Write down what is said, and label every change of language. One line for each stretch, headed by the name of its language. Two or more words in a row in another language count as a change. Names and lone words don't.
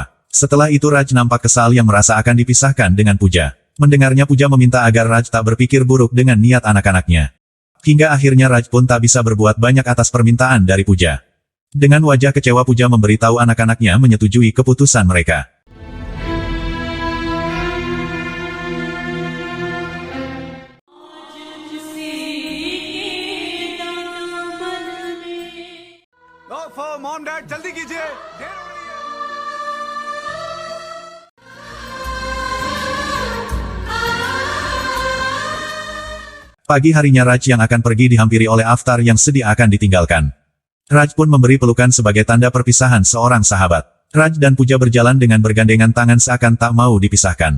Indonesian: Setelah itu Raj nampak kesal yang merasa akan dipisahkan dengan Puja. Mendengarnya Puja meminta agar Raj tak berpikir buruk dengan niat anak-anaknya. Hingga akhirnya Raj pun tak bisa berbuat banyak atas permintaan dari Puja. Dengan wajah kecewa Puja memberitahu anak-anaknya menyetujui keputusan mereka.
Hindi: मॉम डैड जल्दी कीजिए, देर हो रही है।
Indonesian: Pagi harinya Raj yang akan pergi dihampiri oleh Aftar yang sedih akan ditinggalkan. Raj pun memberi pelukan sebagai tanda perpisahan seorang sahabat. Raj dan Puja berjalan dengan bergandengan tangan seakan tak mau dipisahkan.